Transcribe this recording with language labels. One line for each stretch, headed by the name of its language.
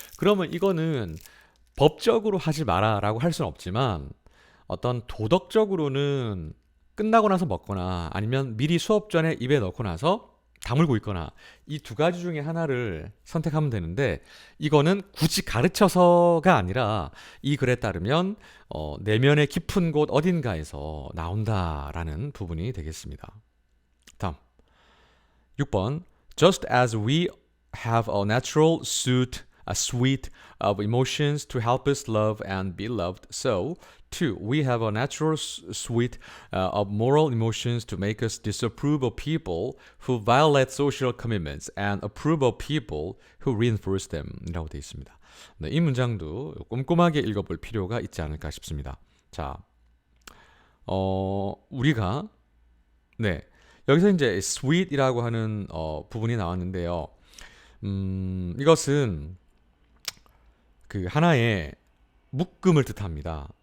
Korean: 그러면 이거는 법적으로 하지 마라라고 할 수는 없지만 어떤 도덕적으로는 끝나고 나서 먹거나 아니면 미리 수업 전에 입에 넣고 나서 다물고 있거나 이 두 가지 중에 하나를 선택하면 되는데 이거는 굳이 가르쳐서가 아니라 이 글에 따르면 내면의 깊은 곳 어딘가에서 나온다라는 부분이 되겠습니다. 다음 6번.
English: Just as we have a natural suite of emotions to help us love and be loved, so too we have a natural suite of moral emotions to make us disapprove of people who violate social commitments and approve of people who reinforce them
Korean: 이라고 되어 있습니다. 네, 이 문장도 꼼꼼하게 읽어볼 필요가 있지 않을까 싶습니다. 자, 우리가 여기서 이제 sweet이라고 하는 부분이 나왔는데요. 이것은 그 하나의 묶음을 뜻합니다.